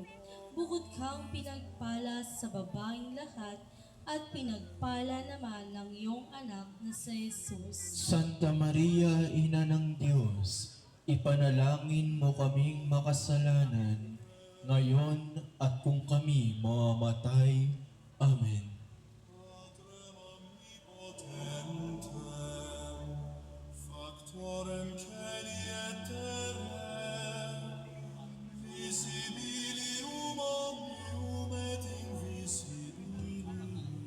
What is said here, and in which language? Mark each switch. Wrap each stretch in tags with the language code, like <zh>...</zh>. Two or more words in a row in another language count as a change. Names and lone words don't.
<tl>Bukod kang pinagpala sa babaeng lahat, at pinagpala naman ng iyong anak na si Jesus. Santa Maria, Ina ng Diyos, ipanalangin mo kaming makasalanan, ngayon at kung kami mamamatay. Amen.</tl> <la>Omnipotentem, factorem celi et terrae, visibilium omnium et invisibilium,</la>